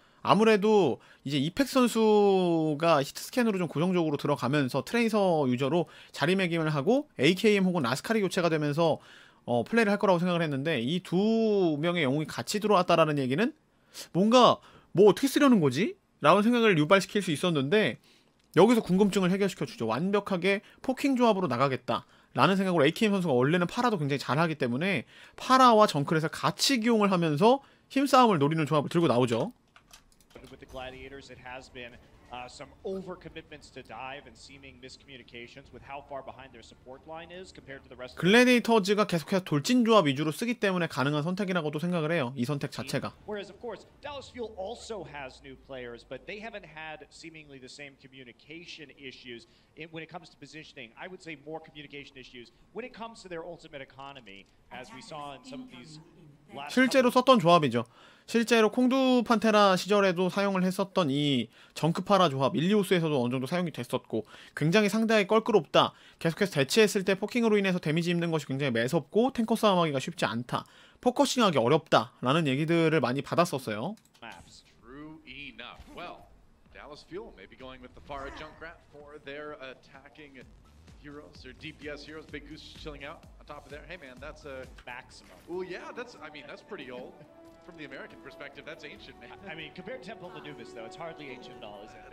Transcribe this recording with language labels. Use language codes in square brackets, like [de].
[ko] 아무래도 이제 이펙 선수가 히트스캔으로 좀 고정적으로 들어가면서 트레이서 유저로 자리매김을 하고 AKM 혹은 라스칼이 교체가 되면서 플레이를 할 거라고 생각을 했는데, 이 두 명의 영웅이 같이 들어왔다라는 얘기는 뭔가 뭐 어떻게 쓰려는 거지? 라는 생각을 유발시킬 수 있었는데, 여기서 궁금증을 해결시켜주죠. 완벽하게 포킹 조합으로 나가겠다 라는 생각으로 AKM 선수가 원래는 파라도 굉장히 잘하기 때문에 파라와 정크렛을 같이 기용을 하면서 힘싸움을 노리는 조합을 들고 나오죠. [en] With the gladiators, it has been some overcommitments to dive and seeming miscommunications with how far behind their support line is compared to the rest of the [ko] 글래디에이터즈가 계속해서 돌진 조합 위주로 쓰기 때문에 가능한 선택이라고도 생각을 해요. 이 선택 자체가. [en] Whereas of course, Dallas Fuel also has new players, but they haven't had seemingly the same communication issues when it comes to positioning. I would say more communication issues when it comes to their ultimate economy, as we saw in some of these last. [ko] 실제로 썼던 조합이죠. 실제로 콩두 판테라 시절에도 사용을 했었던 이 정크파라 조합, 일리오스에서도 어느 정도 사용이 됐었고, 굉장히 상대하기 껄끄럽다, 계속해서 대치했을 때 포킹으로 인해서 데미지 입는 것이 굉장히 매섭고 탱커 싸움하기가 쉽지 않다, 포커싱하기 어렵다 라는 얘기들을 많이 받았었어요. [en] True enough. Well, Dallas Fuel may be going with the Pharah Junkrat for their attacking heroes, their DPS heroes. Big Goose chilling out on top of there. Hey man, that's a maximum. Oh yeah, that's that's pretty old. From the American perspective, that's ancient, man. I mean, compared to Temple of Anubis, though, it's hardly ancient at all, is it?